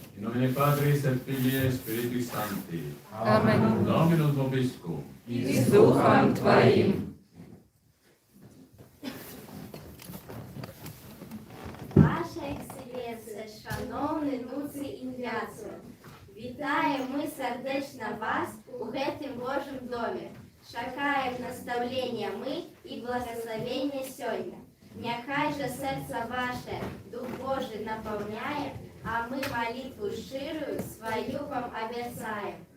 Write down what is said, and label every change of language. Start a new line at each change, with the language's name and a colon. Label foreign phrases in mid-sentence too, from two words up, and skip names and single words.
Latin: nomine Patris et Filii et Spiritui Sancti. Amen. Dominus vobiscum.
Polish: I z duchem Twoim.
Ukrainian: Ваша Екселенція, шановний Нуцій Ігнацію, вітаємо ми сердечно вас у гэтым Божым доме. Чакаем наставлення ми і благословення сьогодні. Нехай же серце ваше Дух Божий наповняє, а ми молитву щирую свою вам обіцяємо.